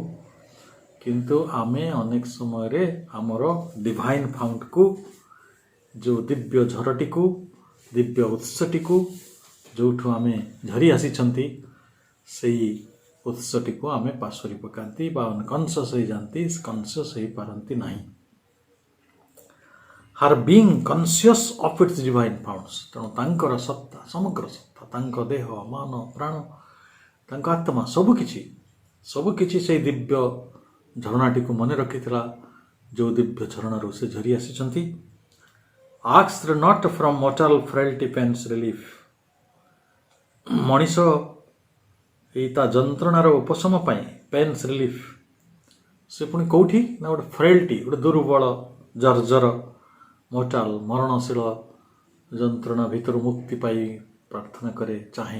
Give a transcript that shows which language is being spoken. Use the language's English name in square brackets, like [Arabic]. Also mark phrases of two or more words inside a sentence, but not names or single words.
[Odia] କିନ୍ତୁ ଆମେ ଅନେକ ସମୟରେ ଆମର [English] divine fountକୁ, [Odia] ଯେଉଁ ଦିବ୍ୟ ଝରଟିକୁ, ଦିବ୍ୟ ଉତ୍ସଟିକୁ, ଯେଉଁଠୁ ଆମେ ଝରି ଆସିଛନ୍ତି, ସେଇ ଉତ୍ସଟିକୁ ଆମେ ପାସୋରି ପକାନ୍ତି ବା ଅନକନସିୟସ୍ ହେଇଯାନ୍ତି, କନସିୟସ୍ ହେଇପାରନ୍ତି ନାହିଁ। [English] her being conscious of its divine founts। [Odia] ତେଣୁ ତାଙ୍କର ସତ୍ତା, ସମଗ୍ର ସତ୍ତା, ତାଙ୍କ ଦେହ, ମନ, ପ୍ରାଣ, ତାଙ୍କ ଆତ୍ମା, ସବୁକିଛି ସେଇ ଦିବ୍ୟ ଝରଣାଟିକୁ ମନେ ରଖିଥିଲା, ଯେଉଁ ଦିବ୍ୟ ଝରଣାରୁ ସେ ଝରି ଆସିଛନ୍ତି। [English] asked not from mortal frailty pains relief। [Odia] ମଣିଷ ଏଇ ତା ଯନ୍ତ୍ରଣାର ଉପଶମ ପାଇଁ [English] pains relief, [Odia] ସେ ପୁଣି କେଉଁଠି ନା ଗୋଟେ ଫ୍ରେଲ୍ଟି, ଗୋଟେ ଦୁର୍ବଳ, ଜର୍ଜର, ମୋଟାଲ, ମରଣଶୀଳ ଯନ୍ତ୍ରଣା ଭିତରୁ ମୁକ୍ତି ପାଇ ପ୍ରାର୍ଥନା କରେ, ଚାହେଁ।